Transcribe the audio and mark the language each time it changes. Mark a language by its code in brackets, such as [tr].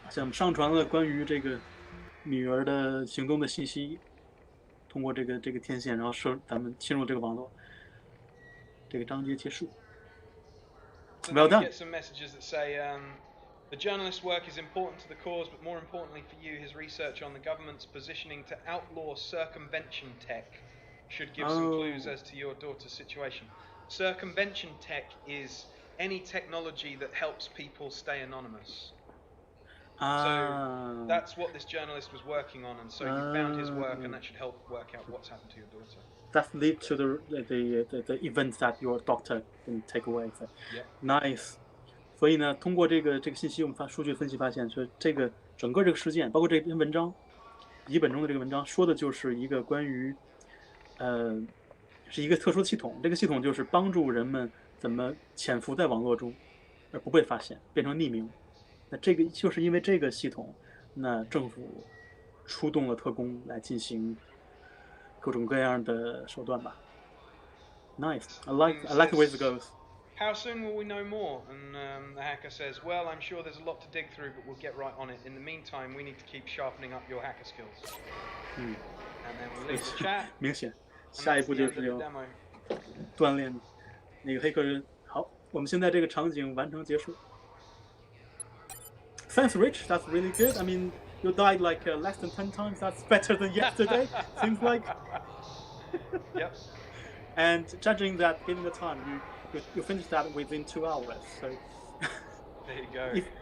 [zh] 现在我们上传了关于这个女儿的行动的信息，通过这个天线，然后咱们进入这个网络。这个章节结束。 [en] So Well done. We get some messages that say, the journalist's work is important to the cause, but more importantly for you, his research on the government's positioning to outlaw circumvention tech should give some clues as to your daughter's situation. Circumvention tech is any technology that helps people stay anonymous. So that's what this journalist was working on, and so you found his work, and that should help work out what's happened to your daughter. That lead to the events that your doctor can take away. So, nice. [zh] 所以呢，通过这个信息，我们数据分析发现，说这个整个这个事件，包括这篇文章，笔记本中的这个文章，说的就是一个关于，是一个特殊的系统。这个系统就是帮助人们怎么潜伏在网络中，而不被发现，变成匿名。那这个就是因为这个系统，那政府出动了特工来进行各种各样的手段吧。 [en] Nice, I like the way it goes. How soon will we know more? And the hacker says, well, I'm sure there's a lot to dig through, but we'll get right on it. In the meantime, we need to keep sharpening up your hacker skills. And then we'll leave the chat. [zh] 明显，下一步就是要锻炼那个黑客人。好，我们现在这个场景完成结束。 [en] Thanks, Rich. That's really good. I mean, you died like less than 10 times. That's better than yesterday. Seems like. Yep. And judging that, given the time, you finished that within 2 hours. So. There you go.